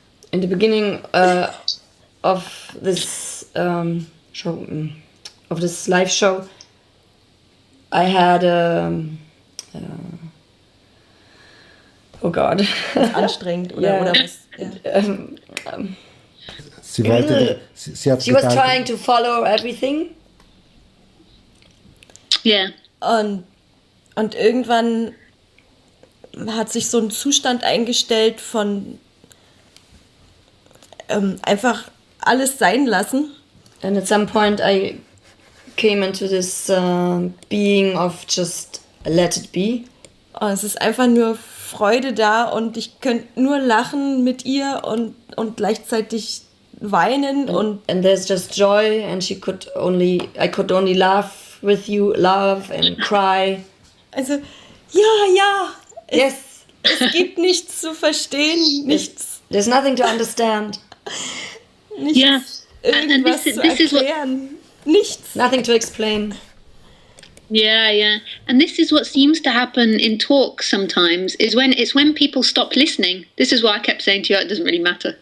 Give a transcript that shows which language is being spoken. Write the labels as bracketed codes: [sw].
[en] in the beginning of this show, of this live show, I had oh God. [de] Anstrengend oder was? Ja. Sie wollte, sie hat [en] She was trying to follow everything. Yeah. [de] Und irgendwann hat sich so ein Zustand eingestellt von einfach alles sein lassen. [en] And at some point I came into this being of just let it be. [de] Es ist einfach nur Freude da und ich könnte nur lachen mit ihr und gleichzeitig weinen [en] and there's just joy and I could only laugh with you, love and cry. [de] Also ja, [en] yes. [de] Es gibt nichts zu verstehen, nichts. [en] There's nothing to understand. [de] Nichts irgendwas zu erklären. Nichts. [en] Nothing to explain. Yeah. And this is what seems to happen in talks sometimes, is when people stop listening. This is why I kept saying to you, it doesn't really matter.